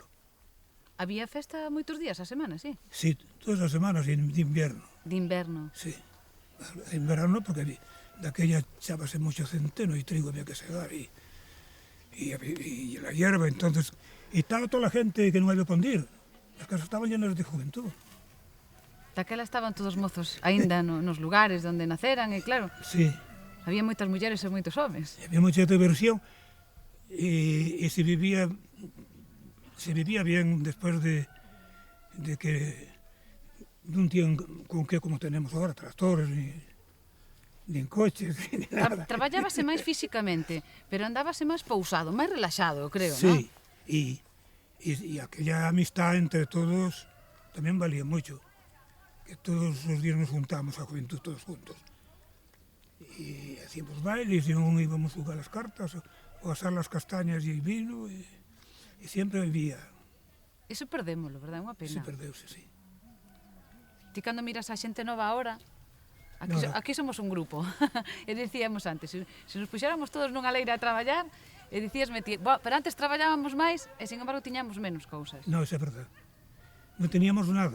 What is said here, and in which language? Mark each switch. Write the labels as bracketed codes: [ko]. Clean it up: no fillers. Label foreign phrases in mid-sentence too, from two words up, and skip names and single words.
[gl] Había festa moitos días a semana, sí? [es] Sí, todas las semanas de invierno. [gl] De inverno. [es] Sí, en verano porque daquella echábase mucho centeno y trigo había que segar y la hierba, entonces, y estaba toda la gente que non había pon ir. Las casas estaban llenas de juventud. [gl] Daquela estaban todos mozos aínda nos lugares onde naceran e claro, Sí, había moitas mulleres e moitos homes. [es] había mucha diversión y se vivía bien después de que non tienen con qué como tenemos ahora, [gl] tractores nin coches, nin nada. Traballábase máis físicamente, pero andábase máis pousado, máis relaxado, eu creo, non? [es] Sí, y aquella amistad entre todos también valía mucho, que todos los días nos juntábamos a juventud todos juntos. Y hacíamos bailes y aún íbamos a jugar las cartas o a asar las castañas y el vino y siempre había. [gl] Eso perdémoslo, verdad? É unha pena. Se perdeuse, sí. Ti cando miras a xente nova agora, aquí somos un grupo. E dicíamos antes, se nos puxéramos todos nunha leira a traballar, e dicíasme ti, pero antes traballábamos máis e, [es] sin embargo, [gl] tiñamos menos cousas. No, eso é verdad. Non teníamos nada.